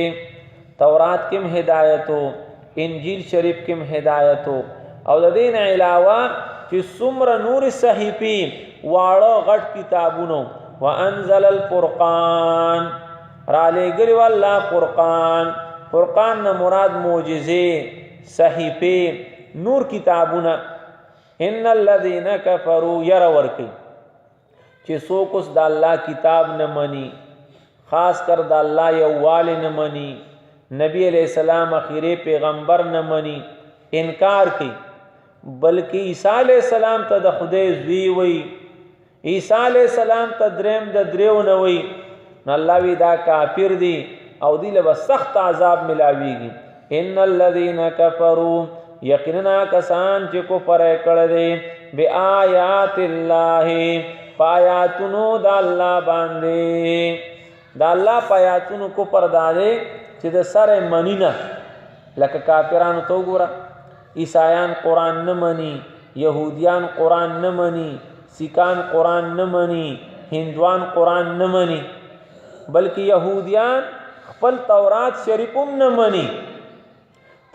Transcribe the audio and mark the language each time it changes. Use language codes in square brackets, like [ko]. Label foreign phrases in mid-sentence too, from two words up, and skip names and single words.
[ps] تورات کې هدایت، انجیل شریف کې هدایت، او د دین علاوه چې څومره نور صحیفې واړه غټ کتابونو. [ar] وانزل الفرقان [ps] را لېږلی والله فرقان. فرقان نه مراد معجزې، صحیفې، نور کتابونه. [ar] ان الذين كفروا [ps] ير ورکی چې څوک اوس د الله کتاب نه مني، خاص کر د الله یووالی نه مني، نبی [ar] علیہ السلام [ps] اخیری پیغمبر نه مني، انکار کوي، بلکې عیسی [ar] علیہ السلام [ps] ته د خدای زوی وي، عیسی [ar] علیہ السلام [ps] ته دریم د دریو نه وي، نو الله وی دا کافر دي او دی له سخت عذاب ملاویږي. [ar] ان الذين كفروا [ps] یقینا کسان چې کفر کړی دی [ar] بآیات الله [ps] پایاتونو د الله باندې، د الله پایاتونو کفر داده چې د سره منی نه. لکه کافرانو تو ګوره، عیسایان قرآن نه مني، یهودیان قرآن نه مني، سیکان قرآن نه مني، هندوان قرآن نه مني، بلکې یهودیان خپل تورات شریف هم نه مني.